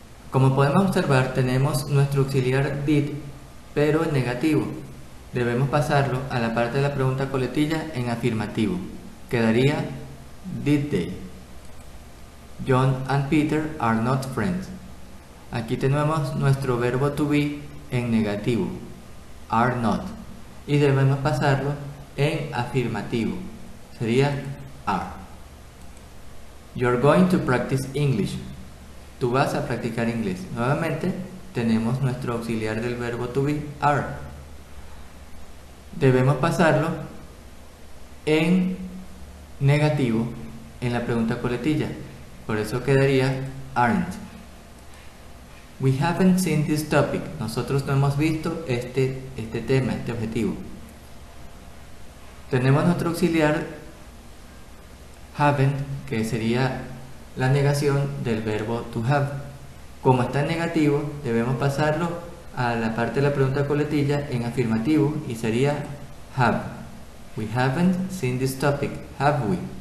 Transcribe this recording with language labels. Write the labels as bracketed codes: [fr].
[es] Como podemos observar, tenemos nuestro auxiliar did, pero en negativo. Debemos pasarlo a la parte de la pregunta coletilla en afirmativo. Quedaría [en] did they. John and Peter are not friends. [es] Aquí tenemos nuestro verbo to be en negativo, [en] are not, [es] y debemos pasarlo en afirmativo. Sería are. [en] You're going to practice English. [es] Tú vas a practicar inglés. Nuevamente tenemos nuestro auxiliar del verbo to be, are. Debemos pasarlo en negativo en la pregunta coletilla. Por eso quedaría aren't. [en] We haven't seen this topic. [es] Nosotros no hemos visto este tema, este objetivo. Tenemos nuestro auxiliar haven't, que sería la negación del verbo [en] to have. [es] Como está en negativo, debemos pasarlo a la parte de la pregunta coletilla en afirmativo y sería have. [en] We haven't seen this topic, have we?